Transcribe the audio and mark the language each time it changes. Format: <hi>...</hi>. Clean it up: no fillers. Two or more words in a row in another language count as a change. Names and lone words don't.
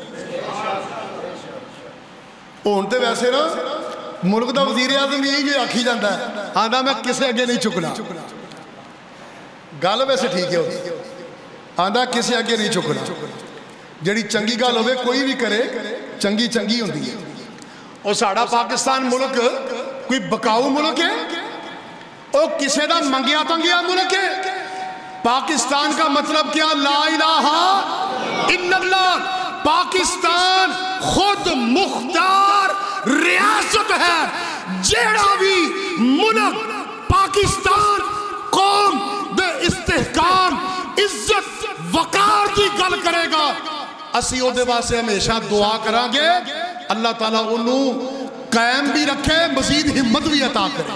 <pa>اونتے ویسے نا ملک دا وزیر اعظم یہی جو آکھی جاندہ ہے آندہ میں کسے آگے نہیں چکنا گال ویسے ٹھیک ہے آندہ کسے آگے نہیں چکنا ਜਿਹੜੀ ਚੰਗੀ ਗੱਲ ਹੋਵੇ ਕੋਈ ਵੀ ਕਰੇ ਚੰਗੀ ਚੰਗੀ ਹੁੰਦੀ ਹੈ। ਉਹ ਸਾਡਾ ਪਾਕਿਸਤਾਨ ਮੁਲਕ ਕੋਈ ਬਕਾਊ ਮੁਲਕ ਹੈ, ਉਹ ਕਿਸੇ ਦਾ ਮੰਗਿਆ ਤੰਗਿਆ ਮੁਲਕ ਹੈ।</pa> <ur>پاکستان کا مطلب کیا?</ur> <ar>لا إله إلا الله.</ar> <ur>پاکستان خود مختار ریاست ہے.</ur> <pa>جیہڑا بھی ملک پاکستان قوم دے استحکام عزت وقار کی گل کرے گا، اسی اوہدے واسطے ہمیشہ دعا کراں گے</pa> <ur>اللہ تعالیٰ انہوں نے قائم بھی رکھے، مزید ہمت بھی عطا کرے.</ur>